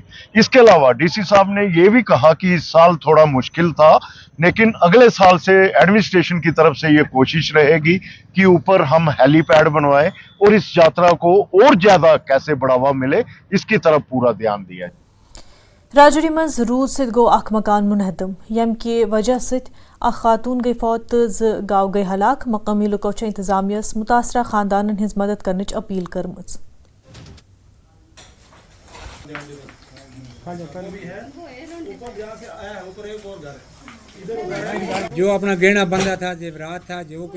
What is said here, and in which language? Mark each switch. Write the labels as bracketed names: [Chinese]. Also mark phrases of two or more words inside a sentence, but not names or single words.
[Hindi] इसके अलावा डीसी साहब ने ये भी कहा कि इस साल थोड़ा मुश्किल था लेकिन अगले साल से एडमिनिस्ट्रेशन की तरफ से ये कोशिश रहेगी कि ऊपर हम हेलीपैड बनवाएं और इस यात्रा को और ज्यादा कैसे बढ़ावा मिले इसकी तरफ पूरा ध्यान दिया जाए। [Kashmiri] राजौरी मज रूद सित गो अख मकान मुनहदम यम के वजह सित अख खातून गई फौत गाव गई हलाक। मकामी लुको इंतजामिया मुतासरा खानदान हिज मदद करने अपील करमच। [Hindi] जो अपना गहना बंधा था, जेवरात था, जो कि